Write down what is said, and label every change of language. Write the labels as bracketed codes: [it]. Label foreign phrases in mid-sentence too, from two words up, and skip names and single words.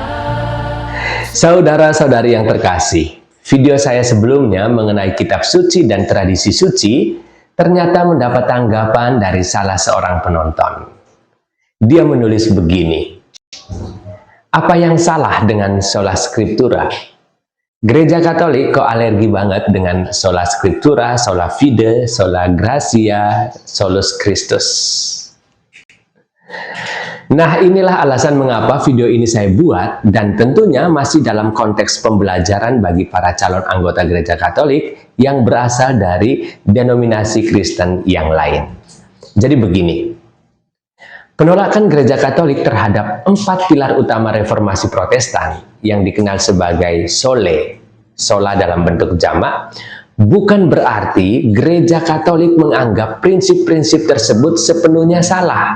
[id] Saudara-saudari yang terkasih, video saya sebelumnya mengenai kitab suci dan tradisi suci ternyata mendapat tanggapan dari salah seorang penonton. Dia menulis begini, apa yang salah dengan [la] sola scriptura? [id] Gereja Katolik kok alergi banget dengan [la] sola scriptura, sola fide, sola gratia, solus Christus. [id] Nah, inilah alasan mengapa video ini saya buat, dan tentunya masih dalam konteks pembelajaran bagi para calon anggota Gereja Katolik yang berasal dari denominasi Kristen yang lain. Jadi begini, penolakan Gereja Katolik terhadap 4 pilar utama reformasi Protestan yang dikenal sebagai sola dalam bentuk jamak, bukan berarti Gereja Katolik menganggap prinsip-prinsip tersebut sepenuhnya salah.